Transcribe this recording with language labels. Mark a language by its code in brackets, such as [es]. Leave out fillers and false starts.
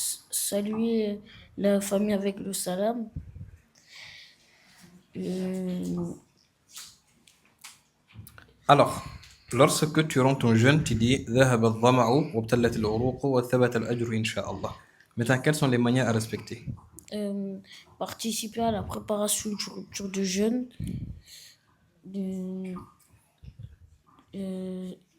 [fr] Saluer la famille avec le salam. Euh, Alors, lorsque tu rentres en jeûne, tu dis [ar] ذهب الظمأ وابتلت العروق وثبت الأجر إن شاء الله. [fr] Maintenant, quelles sont les manières à respecter? participer à la préparation du rupture de jeûne. Euh,